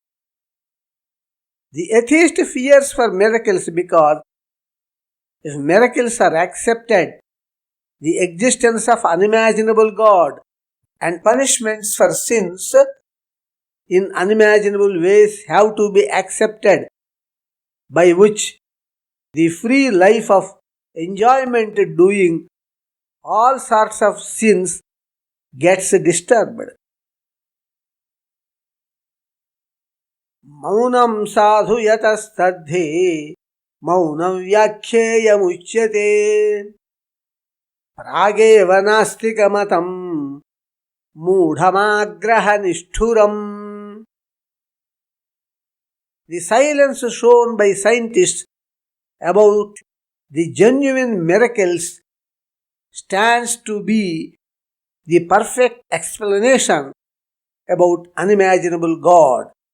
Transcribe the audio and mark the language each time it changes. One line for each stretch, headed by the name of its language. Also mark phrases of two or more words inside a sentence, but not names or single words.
English: The atheist fears for miracles because if miracles are accepted, the existence of unimaginable God and punishments for sins in unimaginable ways have to be accepted, by which the free life of enjoyment doing all sorts of sins gets disturbed.
Sanskrit: Maunam sadhu yatastaddhe maunam vyakhyeyamuchyate prageva nastikamatam mudhamagraha nishthuram.
English: The silence shown by scientists about the genuine miracles stands to be the perfect explanation about unimaginable God.